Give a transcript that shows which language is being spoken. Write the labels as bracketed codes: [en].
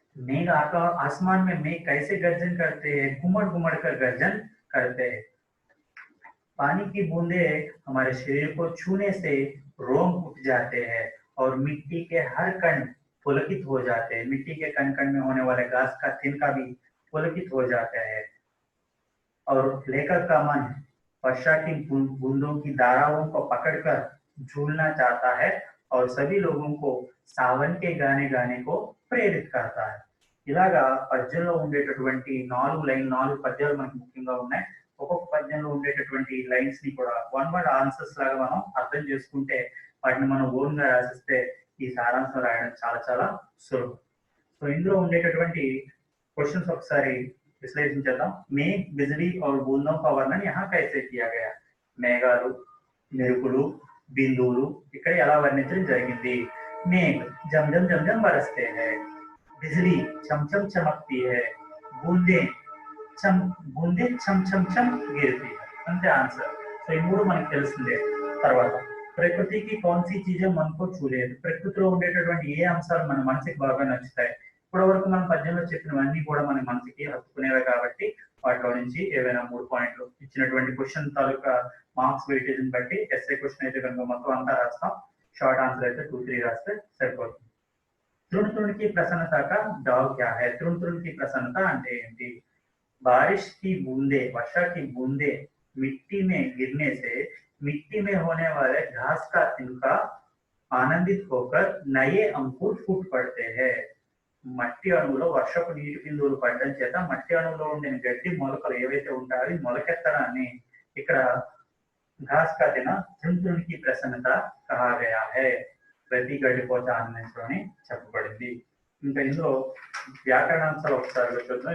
[hi] मेघ आसमान में मेघ कैसे गर्जन करते हैं, घुमड़ घुमड़ कर गर्जन करते हैं, पानी की बूंदे हमारे शरीर को छूने से रोम उठ जाते हैं और मिट्टी के हर कण पुलकित हो जाते हैं, मिट्टी के कण कण में होने वाले घास का तिनका भी पुलकित हो जाता है, और लेखक का मन वर्षा की बूंदों की धाराओं को पकड़कर झूलना चाहता है और सभी लोगों को सावन के गाने गाने को प्रेरित करता है। [te] ఇలాగా పద్యంలో ఉండేటటువంటి 4 పద్యాలు మనకు ముఖ్యంగా ఉన్నాయి। ఒక్కొక్క పద్యంలో ఉండేటటువంటి లైన్స్ ని కూడా వన్ వర్డ్ ఆన్సర్స్ లాగా మనం అర్థం చేసుకుంటే, వాటిని మనం ఓన్ గా రాసిస్తే ఈ సారాంశం రాయడం చాలా చాలా సులభం। సో ఇందులో ఉండేటటువంటి क्वेश्चंस ఒకసారి విశ్లేషించేద్దాం। [hi] మేఘ, బిజ్లీ और बूंदों का वर्णन यहाँ कैसे किया गया, [te] మేఘాలు, మెరుపులు, బిందువులు ఇక్కడ ఎలా వర్ణించడం జరిగింది। [hi] మేఘ జమ్ జమ్ జమ్ జమ్ బరసతే హై, बिजली छम छम चमकती है, बूंदे छम छम छम गिरती है, [te] अंते आंसर। సో ఈ మూడు మనకు తెలిసిందే। [hi] తర్వాత ప్రకృతి కి कौन सी चीजें मन को छू ले, [te] ప్రకృతిలో ఉండేటటువంటి ఏ అంశాలు మన మనసుకి బాగా నచ్చుతాయి। ఇప్పటి వరకు మనం పద్యంలో చెప్పినవన్నీ కూడా మన మనసుకి హత్తుకునేవే కాబట్టి వాటిలో నుంచి ఏవైనా 3 పాయింట్లు ఇచ్చినటువంటి క్వశ్చన్ తాలూకా మార్క్స్ వెయిటేజ్ బట్టి ఎస్ఏ క్వశ్చన్ అయితే కనుక మొత్తం అంతా రాస్తాం, షార్ట్ ఆన్సర్ అయితే 2, 3 రాస్తే సరిపోతుంది. [hi] తృణ తృణకి ప్రసన్నత का डाव क्या है? तृण तृण की प्रसन्नता [te] అంటే ఏంటి? [hi] बारिश की बूंदे, वर्षा की बूंदे मिट्टी में गिरने से मिट्टी में होने वाले घास का तिनका आनंदित होकर नए अंकुर फूट पड़ते हैं. [te] మట్టి అణువులో వర్షపు నీటి బిందువులు పడడం చేత మట్టి అణువులో ఉండే గడ్డి మొలకలు ఏవైతే ఉంటాయో అవి మొలకెత్తడాన్ని ఇక్కడ [hi] घास का दिन तृण तृण की प्रसन्नता कहा गया है. [te] ప్రతి గడ్డిపోత ఆనందించడం చెప్పబడింది. ఇంకా ఇందులో వ్యాకరణాంశాలు ఒకసారి చూద్దాం.